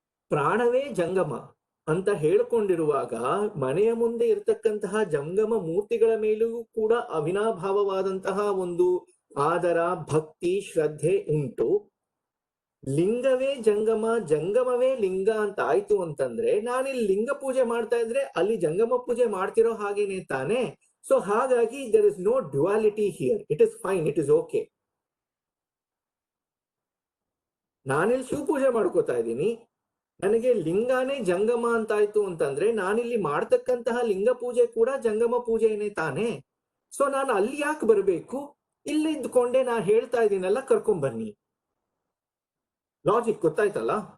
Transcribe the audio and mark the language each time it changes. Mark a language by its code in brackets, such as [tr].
[kn] ಪ್ರಾಣವೇ ಜಂಗಮ ಅಂತ ಹೇಳ್ಕೊಂಡಿರುವಾಗ ಮನೆಯ ಮುಂದೆ ಇರತಕ್ಕಂತಹ ಜಂಗಮ ಮೂರ್ತಿಗಳ ಮೇಲೂ ಕೂಡ ಅವಿನಾಭಾವವಾದಂತಹ ಒಂದು ಆದರ, ಭಕ್ತಿ, ಶ್ರದ್ಧೆ ಉಂಟು. ಲಿಂಗವೇ ಜಂಗಮ, ಜಂಗಮವೇ ಲಿಂಗ ಅಂತ ಆಯ್ತು ಅಂತಂದ್ರೆ, ನಾನಿಲ್ಲಿ ಲಿಂಗ ಪೂಜೆ ಮಾಡ್ತಾ ಇದ್ರೆ ಅಲ್ಲಿ ಜಂಗಮ ಪೂಜೆ ಮಾಡ್ತಿರೋ ಹಾಗೇನೆ ತಾನೆ. [en] So ಹಾಗಾಗಿ there is no duality here. It is fine, it is okay. [kn] ನಾನಿಲ್ಲಿ ಶಿವ ಪೂಜೆ ಮಾಡ್ಕೋತಾ ಇದ್ದೀನಿ, ನನಗೆ ಲಿಂಗಾನೇ ಜಂಗಮ ಅಂತಾಯ್ತು ಅಂತಂದ್ರೆ ನಾನಿಲ್ಲಿ ಮಾಡ್ತಕ್ಕಂತಹ ಲಿಂಗ ಪೂಜೆ ಕೂಡ ಜಂಗಮ ಪೂಜೆನೇ ತಾನೆ. ಸೊ ನಾನು ಅಲ್ಲಿ ಯಾಕೆ ಬರಬೇಕು? ಇಲ್ಲಿ ಇದ್ಕೊಂಡೆ ನಾ ಹೇಳ್ತಾ ಇದ್ದೀನಲ್ಲ, ಕರ್ಕೊಂಡ್ ಬನ್ನಿ. ಲಾಜಿಕ್ ಗೊತ್ತಾಯ್ತಲ್ಲ?